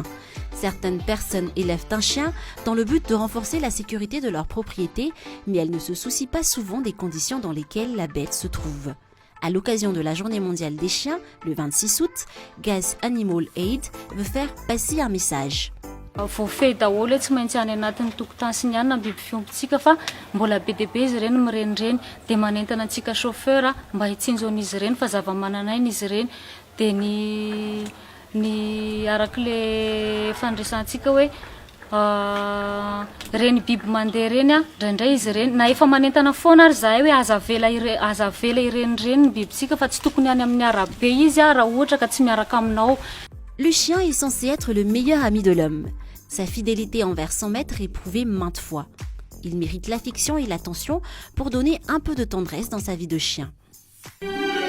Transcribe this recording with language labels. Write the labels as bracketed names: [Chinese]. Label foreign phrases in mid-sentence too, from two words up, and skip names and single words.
[French] Certaines personnes élèvent un chien dans le but de renforcer la sécurité de leur propriété, mais elles ne se soucient pas souvent des conditions dans lesquelles la bête se trouve. À l'occasion de la Journée mondiale des chiens, le 26 août, Gaz Animal Aid veut faire passer un message. [Malagasy] Voafehy daholo tsy maintsy any anatin'ny tokotany sy ny anina ny biby fiompitsika fa mbola be dia be izy ireny mirenireny dia manentana antsika chauffeur mba hitsinjon'izy ireny fa zava-mananaina izy ireny dia ny arak'ile fandraisantsika hoe reny biby mandeha ireny indraindray izy ireny na efa manentana foana ary zahay hoe aza avela irenireny ny bibitsika fa tsy tokony any amin'ny arabe izy raha ohatra ka tsy miaraka aminao. [French] Le chien est censé être le meilleur ami de l'homme. Sa fidélité envers son maître est prouvée maintes fois. Il mérite l'affection et l'attention pour donner un peu de tendresse dans sa vie de chien.